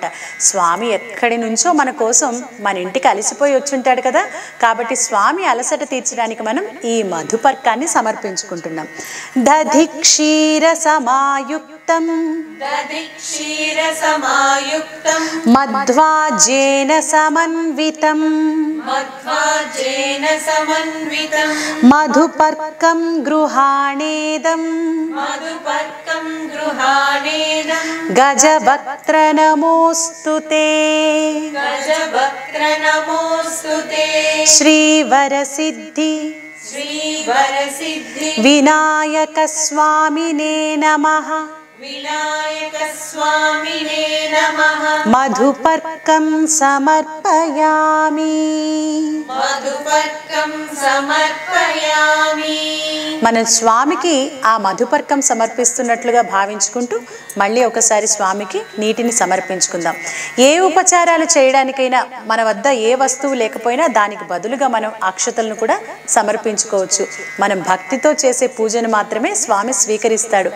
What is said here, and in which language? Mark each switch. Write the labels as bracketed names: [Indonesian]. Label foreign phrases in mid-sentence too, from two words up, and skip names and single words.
[Telugu] స్వామి ఎక్కడి నుంచో మన కోసం మన ఇంటికి అలసిపోయి వచ్చుంటాడు కదా, కాబట్టి స్వామి అలసట తీర్చడానికి మనం ఈ మధుపర్కాన్ని సమర్పించుకుంటున్నాం. [Sanskrit] దధి క్షీర సమాయుక్తం दधिक्षीरसमायुक्तं మధ్వాజేన సమన్వితం मध्वाजेन समन्वितं మధుపర్కం గృహాణేదం मधुपर्कं गृहाणेदं గజవక్త్ర నమోస్తుతే. गजवक्त्र नमोऽस्तु ते శ్రీవరసిద్ధి श्रीवरसिद्धि వినాయక స్వామినే నమః विनायकस्वामिने नमः మధుపర్కం సమర్పయామి. मधुपर्कं समर्पयामि [Telugu] మన స్వామికి ఆ మధుపర్కం సమర్పిస్తున్నట్లుగా భావించుకుంటూ మళ్ళీ ఒకసారి స్వామికి నీటిని సమర్పించుకుందాం. ఏ ఉపచారాలు చేయడానికైనా మన వద్ద ఏ వస్తువు లేకపోయినా దానికి బదులుగా మనం అక్షతలను కూడా సమర్పించుకోవచ్చు. మనం భక్తితో చేసే పూజను మాత్రమే స్వామి స్వీకరిస్తాడు.